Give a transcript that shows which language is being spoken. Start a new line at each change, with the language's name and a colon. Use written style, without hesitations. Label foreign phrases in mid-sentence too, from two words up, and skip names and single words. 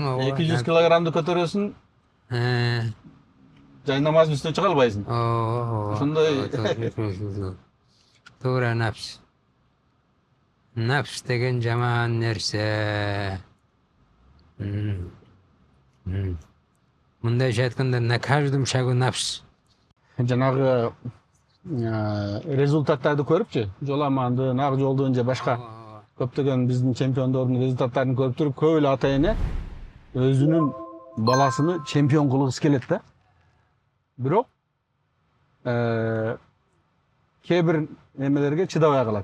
Kyrgyz: 200 килограммды көтөрөсүң, жай намаздын үстүнө чыга албайсың. Ошондой. Туура nafs. Nafs деген жаман нерсе. Мындай айтканда
Russian: на каждом шагу
Kyrgyz: nafs. Жанагы результаттарды көрүпчү, жоламанды, нак жолдун же башка көптөгөн биздин чемпиондордун результаттарын көрүп туруп, көп эле ата эне өзүнүн баласыны чемпион кылгысы келет да. Бирок кээ бир немелерге чыдабай калат.